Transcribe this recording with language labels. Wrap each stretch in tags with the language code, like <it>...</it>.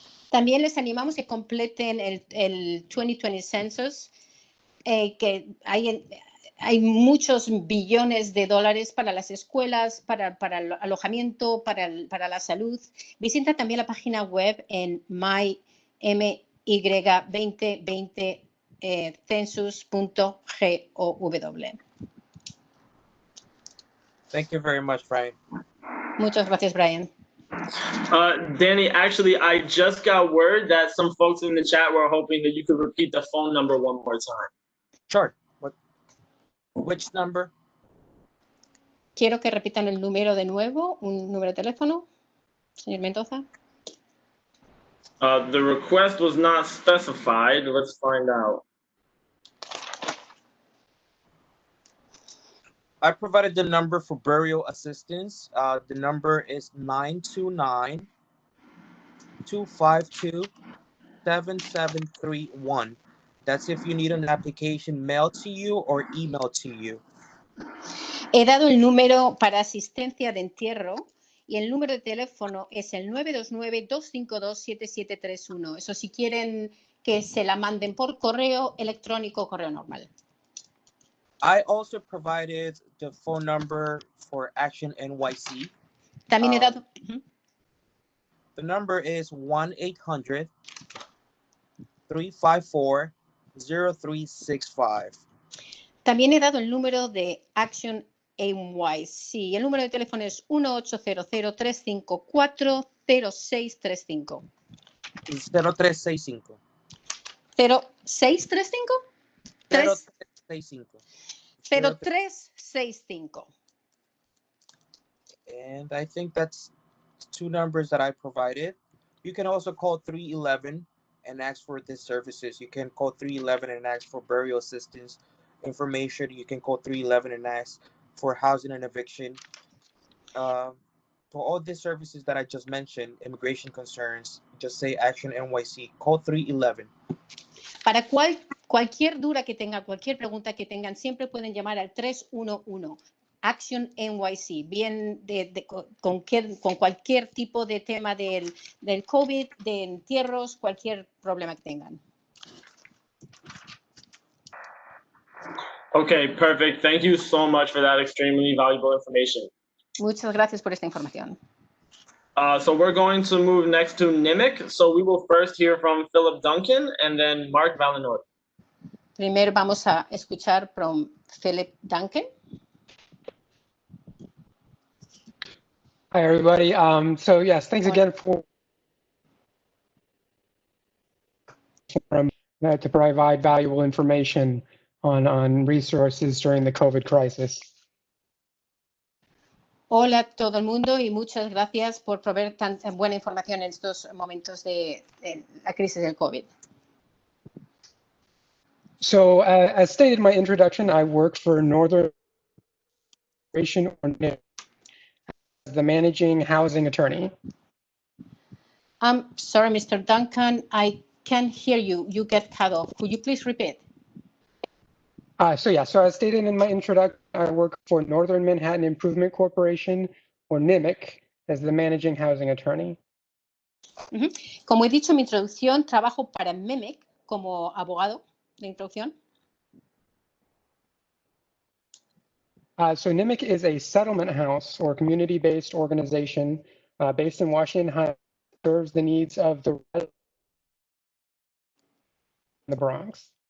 <es>También les animamos que completen el 2020 Census, que hay muchos billones de dólares para las escuelas, para el alojamiento, para la salud. Visita también la página web en my2020census.gov.</es> <en>Thank you very much, Brian.</en> <es>Muchas gracias, Brian.</es> <en>Danny, actually, I just got word that some folks in the chat were hoping that you could repeat the phone number one more time. Sure. Which number?</en> <es>Quiero que repitan el número de nuevo, un número de teléfono, señor Mendoza.</es> <en>The request was not specified. Let's find out. I provided the number for burial assistance. The number is 929-252-7731. That's if you need an application mailed to you or emailed to you.</en> <es>He dado el número para asistencia de entierro y el número de teléfono es el 929-252-7731. Eso si quieren que se la manden por correo electrónico o correo normal.</es> <en>I also provided the phone number for Action NYC.</en> <es>También he dado...</es> <en>The number is 1-800-354-0365.</en> <es>También he dado el número de Action NYC. El número de teléfono es 1-800-354-0635. 0365. 0635 0365. 0365.</es> <en>And I think that's 2 numbers that I provided. You can also call 311 and ask for these services. You can call 311 and ask for burial assistance information. You can call 311 and ask for housing and eviction. For all these services that I just mentioned, immigration concerns, just say Action NYC. Call 311.</en> <es>Para cualquier duda que tengan, cualquier pregunta que tengan, siempre pueden llamar al 311. Action NYC, bien con cualquier tipo de tema del COVID, de entierros, cualquier problema que tengan.</es> <en>Okay, perfect. Thank you so much for that extremely valuable information.</en> <es>Muchas gracias por esta información.</es> <en>So we're going to move next to Nimik. So we will first hear from Philip Duncan and then Mark Valenodi.</en> <es>Primero vamos a escuchar</es> <en>from</en> <es>Philip Duncan.</es> <en>Hi, everybody. So yes, thanks again for to provide valuable information on resources during the COVID crisis.</en> <es>Hola a todo el mundo y muchas gracias por proveer tan buena información en estos momentos de la crisis del COVID.</es> <en>So as stated in my introduction, I work for Northern Immigration or NIMIK as the managing housing attorney. I'm sorry, Mr. Duncan, I can't hear you. You get cut off. Could you please repeat? So as stated in my introduction, I work for Northern Manhattan Improvement Corporation or NIMIK as the managing housing attorney.</en> <es>Como he dicho en mi introducción, trabajo para Nimik como abogado de introducción.</es> <en>So NIMIK is a settlement house or community-based organization based in Washington Heights, serves the needs of the Bronx.</en>